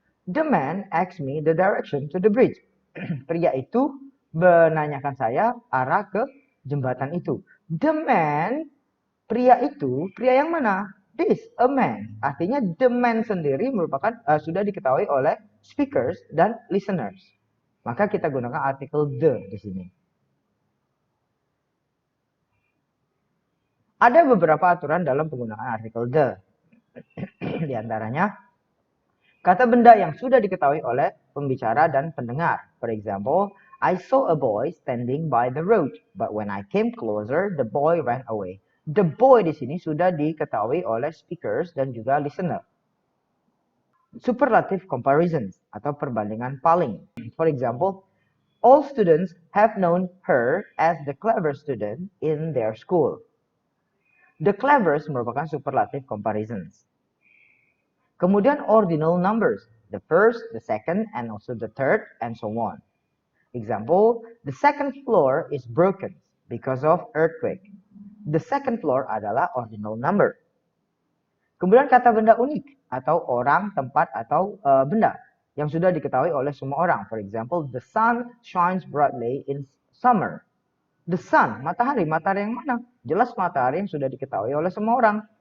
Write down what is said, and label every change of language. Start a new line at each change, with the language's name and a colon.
English: The man asked me the direction to the bridge.
Indonesian: Pria itu menanyakan saya arah ke jembatan itu.
English: The man,
Indonesian: pria itu, pria yang mana?
English: This, a man.
Indonesian: Artinya the man sendiri merupakan sudah diketahui oleh speakers dan listeners. Maka kita gunakan artikel the di sini. Ada beberapa aturan dalam penggunaan artikel the. Di antaranya, kata benda yang sudah diketahui oleh pembicara dan pendengar.
English: For example, I saw a boy standing by the road, but when I came closer, the boy ran away.
Indonesian: The boy di sini sudah diketahui oleh speakers dan juga listener. Superlative comparisons atau perbandingan paling.
English: For example, all students have known her as the clever student in their school.
Indonesian: The clevers merupakan superlative comparisons. Kemudian ordinal numbers,
English: the first, the second, and also the third, and so on. Example, the second floor is broken because of earthquake.
Indonesian: The second floor adalah ordinal number. Kemudian kata benda unik atau orang, tempat, atau benda yang sudah diketahui oleh semua orang.
English: For example, the sun shines brightly in summer.
Indonesian: The sun, matahari. Matahari yang mana? Jelas matahari yang sudah diketahui oleh semua orang.